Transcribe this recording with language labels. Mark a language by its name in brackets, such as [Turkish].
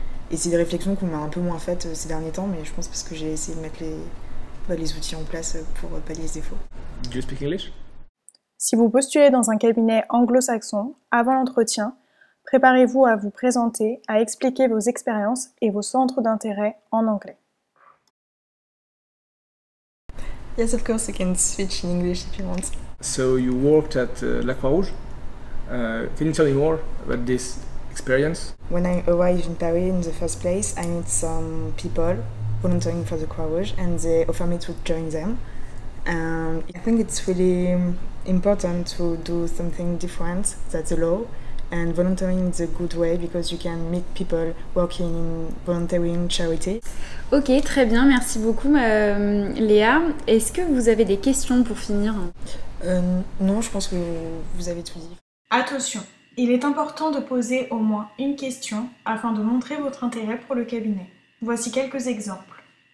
[French] Et c'est des réflexions qu'on m'a un peu moins faites ces derniers temps, mais je pense parce que j'ai essayé de mettre les outils en place pour pallier ces défauts. [English] Do you speak English? [French] Si vous postulez dans un cabinet anglo-saxon, avant l'entretien, préparez-vous à vous présenter, à expliquer vos expériences et vos centres d'intérêt en anglais. [English] Yes, of course, you can switch in English if you want. So you worked at La Croix-Rouge. Can you tell me more about this experience? When I arrived in Paris in the first place, I met some people volunteering for the Croix-Rouge and they offered me to join them. And I think it's really important to do something different than the law. And volunteering is a good way because you can meet people working in volunteering charity. [French] Ok, très bien, merci beaucoup Léa. Est-ce que vous avez des questions pour finir? Non, je pense que vous avez tout dit. Attention, il est important de poser au moins une question afin de montrer votre intérêt pour le cabinet. Voici quelques exemples.